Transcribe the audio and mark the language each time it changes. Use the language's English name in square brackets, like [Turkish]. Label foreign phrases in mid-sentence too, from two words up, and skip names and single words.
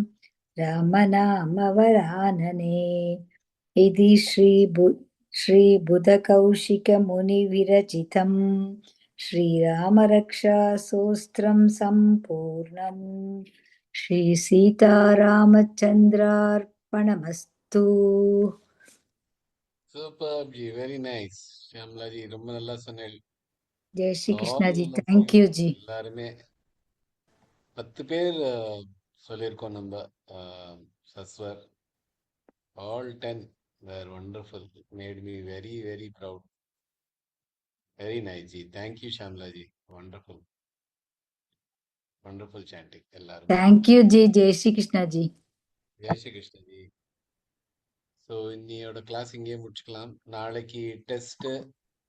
[Sanskrit] रामनामवरानने इति श्रीबुधकौशिकमुनिविरचितं श्रीरामरक्षास्तोत्रं सम्पूर्णम् श्रीसीतारामचन्द्रार्पणमस्तु [Tamil] சூப்பர் ஜி, [English] very nice. [Tamil] ஷியாம்லா ஜி ரொம்ப நல்லா சொன்னேன். [Hindi] जय श्री कृष्ण [English] ஆல் [Hindi] जी [English] ஆஃப் thank you you [Hindi] जी [Tamil] எல்லாருமே 10 பேர் சொல்லியிருக்கோம் நம்ம. [English] சஸ்வர் all 10 were wonderful. It made me very very proud. Very nice ji. Thank you Shamla ji. Wonderful. Wonderful chanting எல்லாரும். thank you [Hindi] जी जय श्री कृष्ण जी [Tamil] ஜெய் ஸ்ரீ கிருஷ்ண ஜி. ஸோ இன்னையோட கிளாஸ் இங்கேயே முடிச்சுக்கலாம். நாளைக்கு டெஸ்ட்